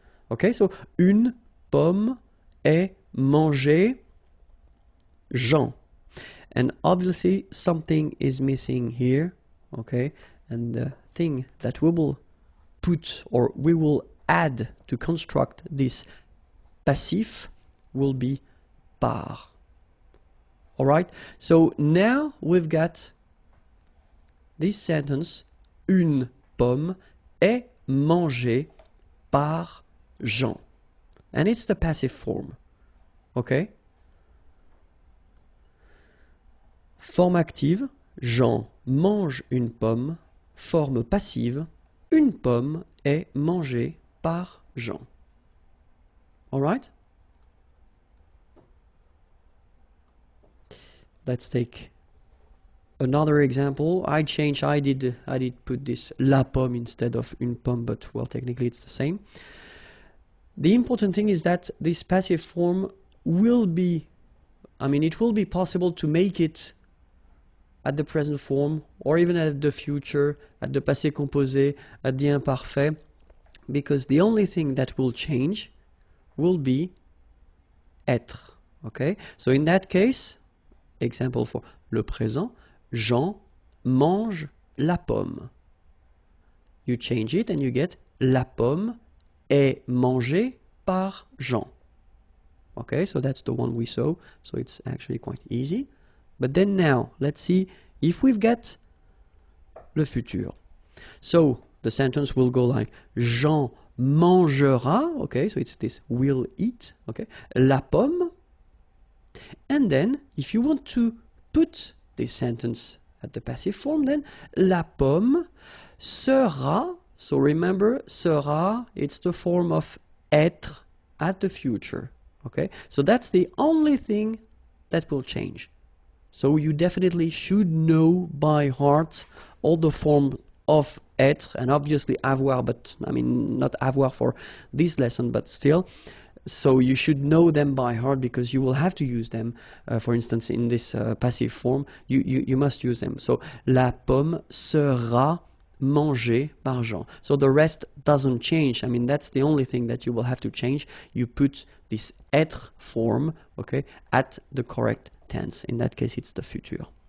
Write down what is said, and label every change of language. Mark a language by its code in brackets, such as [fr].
[en] Okay, so [fr] une pomme est mangée Jean. [en] And obviously something is missing here, okay? And the thing that we will put or we will add to construct this passif will be par. All right, so now we've got this sentence, [fr] une pomme est mangée par Jean. [en] And it's the passive form, okay? [fr] Forme active, Jean mange une pomme. Forme passive, Une pomme est mangée par Jean. [en] All right? Let's take another example. I did put this la pomme instead of une pomme, but well, technically it's the same. The important thing is that this passive form will be, it will be possible to make it at the present form, or even at the future, at the passé composé, at the imparfait, because the only thing that will change will be être. Okay? So in that case, example for le présent, [fr] Jean mange la pomme. [en] You change it and you get [fr] la pomme est mangée par Jean. [en] Okay, so that's the one we saw, so it's actually quite easy. But then now, let's see if we've got le futur. So the sentence will go like Jean mangera, okay, so it's this will eat, okay, la pomme. And then if you want to put this sentence at the passive form, then la pomme sera, so remember sera, it's the form of être at the future, okay, so that's the only thing that will change. So you definitely should know by heart all the form of être, and obviously avoir, but not avoir for this lesson, but still. So you should know them by heart because you will have to use them. For instance, in this passive form, you must use them. So [fr] la pomme sera mangée par Jean. [en] So the rest doesn't change. That's the only thing that you will have to change. You put this être form, okay, at the correct tense. In that case, it's the futur.